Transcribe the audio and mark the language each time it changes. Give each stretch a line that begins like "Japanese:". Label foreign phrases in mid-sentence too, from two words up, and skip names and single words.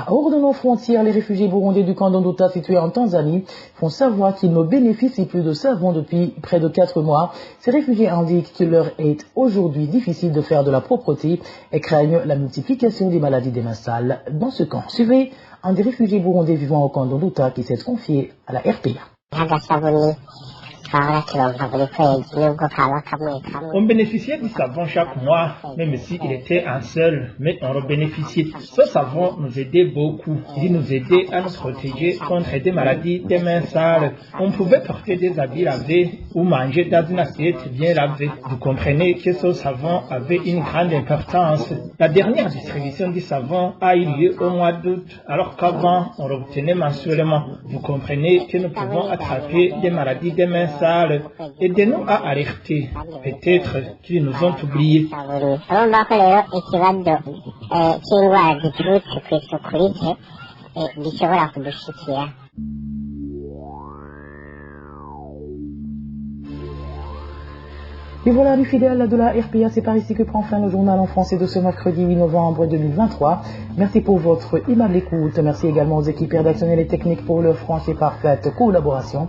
French: Hors de nos frontières, les réfugiés burundais du camp d'Onduta situé en Tanzanie font savoir qu'ils ne bénéficient plus de savon depuis près de 4 mois. Ces réfugiés indiquent qu'il leur est aujourd'hui difficile de faire de la propreté et craignent la multiplication des maladies des mains sales dans ce camp. Suivez un des réfugiés burundais vivant au camp d'Onduta qui s'est confié à la RPA.
Rundi: twahora turonka buri kwezi nubwo kaba kamwe kamwe.
French: On bénéficiait du savon chaque mois, même s'il était un seul, mais on en bénéficiait. Ce savon nous aidait beaucoup. Il nous aidait à nous protéger contre des maladies des mains sales. On pouvait porter des habits lavés ou manger dans une assiette bien lavée. Vous comprenez que ce savon avait une grande importance. La dernière distribution du savon a eu lieu au mois d'août, alors qu'avant, on l'obtenait mensuellement. Vous comprenez que nous pouvons attraper des maladies des mains sales. Aidez-nous à alerter. Peut-être qu'ils nous ont oubliés.
Rundi: urumva ko rero ikibazo cy'indwara ziturutse ku isuku rike gishobora kudushikira.
French: Et voilà les fidèles de la RPA, c'est par ici que prend fin le journal en français de ce mercredi 8 novembre 2023. Merci pour votre aimable écoute. Merci également aux équipes rédactionnelles et techniques pour leur franche et parfaite collaboration.